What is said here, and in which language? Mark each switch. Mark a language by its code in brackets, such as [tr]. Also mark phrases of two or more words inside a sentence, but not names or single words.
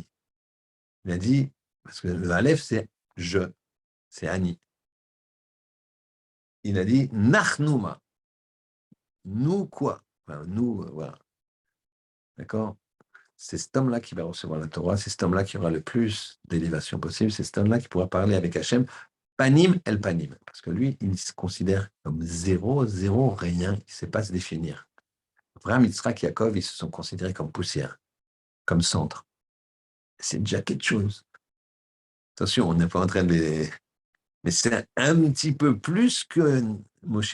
[fr] Il a dit, parce que le Aleph, c'est je, c'est Ani. Il a dit Nachnouma. Nous quoi? Enfin, nous, voilà. D'accord? C'est cet homme-là qui va recevoir la Torah, c'est cet homme-là qui aura le plus d'élévation possible, c'est cet homme-là qui pourra parler avec Hachem, [he] פנים אל פנים. [fr] Parce que lui, il se considère comme zéro, zéro, rien, il ne sait pas se définir. Abraham, Yitzhak, Yaakov, ils se sont considérés comme poussière, comme centre. C'est déjà quelque chose. Attention, on n'est pas en train de les... Mais c'est un petit peu plus que Moshe.